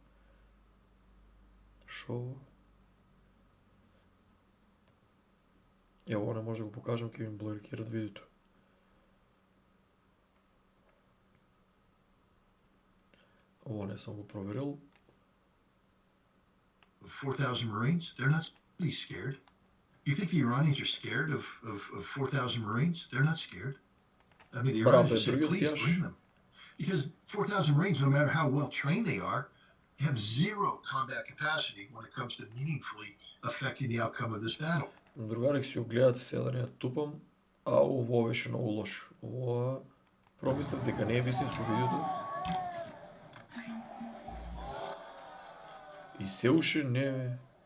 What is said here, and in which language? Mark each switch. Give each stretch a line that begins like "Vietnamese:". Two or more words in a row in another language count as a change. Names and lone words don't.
Macedonian: Шо? Ево, не може да го покажам, ќе ми блокират видеото. Ово не сум го проверил.
English: 4,000 Marines? They're not really scared. You think the Iranians are scared of 4,000 Marines? They're not scared. I mean, the Iranians said, please bring them. Because 4,000 Marines, no matter how well trained they are, have zero combat capacity when it comes to meaningfully affecting the outcome of this battle.
Macedonian: Другари, си го гледате сега да не ја тупам, а ово беше многу лошо. Ова промислев дека не е вистинско видеото. И се уште не е.